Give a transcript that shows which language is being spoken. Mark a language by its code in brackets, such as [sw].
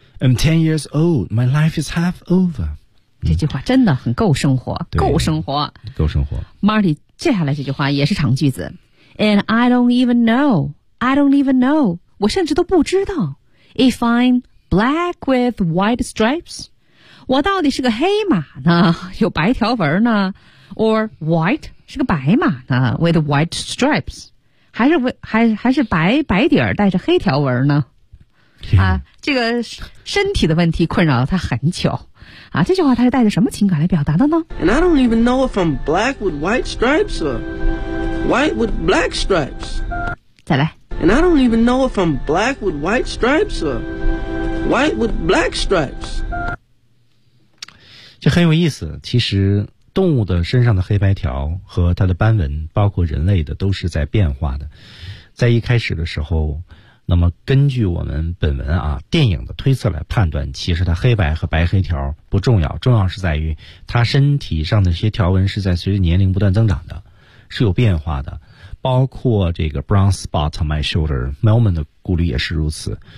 [en] I'm 10 years old, my life is half over. [zh] 这句话真的很够生活，够生活，够生活。 Marty 接下来这句话也是长句子， [en] And I don't even know, [zh] 我甚至都不知道， [en] If I'm black with white stripes, [zh] 我到底是个黑马呢，有白条纹呢， [en] Or white, [zh] 是个白马呢， [en] with white stripes, [zh] 还是白白底儿带着黑条纹呢。啊，这个身体的问题困扰了他很久，啊，这句话他是带着什么情感来表达的呢？ [en] And I don't even know if I'm black with white stripes or white with black stripes. [zh] 再来。 [en] And I don't even know if I'm black with white stripes or white with black stripes. [zh] 这很有意思，其实动物的身上的黑白条和它的斑纹，包括人类的，都是在变化的。在一开始的时候，那么根据我们本文啊电影的推测来判断，其实它黑白和白黑条不重要，重要是在于它身体上的这些条纹是在随着年龄不断增长的，是有变化的，包括这个 [en] brown spot on my shoulder， [zh] Melman 的顾虑也是如此。